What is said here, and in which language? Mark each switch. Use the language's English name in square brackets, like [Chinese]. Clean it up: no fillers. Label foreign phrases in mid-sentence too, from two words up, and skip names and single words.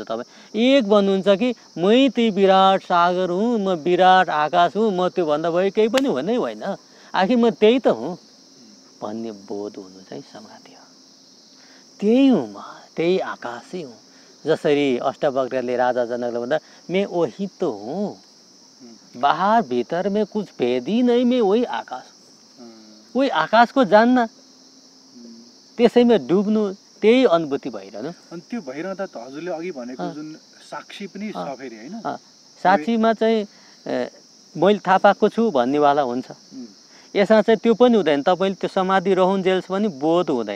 [Nepali] तपाईँ एक बन्नुहुन्छ कि मै त्यही विराट सागर हुँ, म विराट आकाश हुँ, म त्योभन्दा भयो केही पनि हुनै होइन, आखिर म त्यही त हुँ भन्ने बोध हुनु चाहिँ समाधि हो। त्यही हुँ म, त्यही आकाशै हुँ। जसरी अष्टवक्रले राजा जनकले भन्दा [Hindi] मैं वही तो हूँ, बाहर भीतर में कुछ भेद ही नहीं, मैं वही आकाश, वही आकाश को जानना, [Nepali] त्यसैमा डुब्नु, त्यही अनुभूति भइरहनु। अनि त्यो भइरहँदा त हजुरले अघि भनेको जुन साक्षी पनि छ फेरि, हैन? साक्षीमा चाहिँ मैले थाहा पाएको छु भन्नेवाला हुन्छ। यसमा चाहिँ त्यो पनि हुँदैन। तपाईँले त्यो समाधि रहुन्जेल्स पनि बोध हुँदैन।